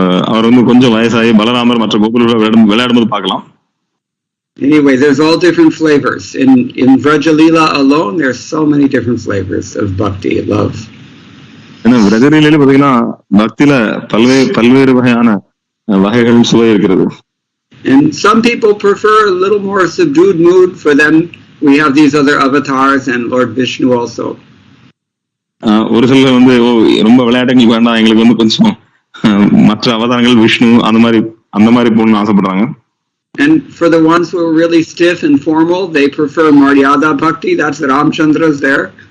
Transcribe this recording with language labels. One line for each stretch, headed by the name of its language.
Tamil: அவர் வந்து கொஞ்சம் வயசாகி பலராமர் மற்ற கோகுல விளையாடும்போது பார்க்கலாம்.
English: Anyway, there's all different flavors. In Vrajalila alone, there's so many different flavors of bhakti, love.
Tamil: ஏன்னா விரஜலீலையில பாத்தீங்கன்னா பக்தியில பல்வேறு வகையான வகைகள் சுவை இருக்கிறது.
English: And some people prefer a little more subdued mood. For them, we have these other avatars and Lord Vishnu also.
Tamil: ஒரு சிலர் வந்து ரொம்ப விளையாட்டுங்களுக்கு வேண்டாம், எங்களுக்கு வந்து கொஞ்சம் மற்ற அவதாரங்கள் விஷ்ணு அந்த மாதிரி போகணும்னு ஆசைப்படுறாங்க.
English: And for the ones who are really stiff and formal, they prefer Maryada Bhakti. That's Ramchandra's there.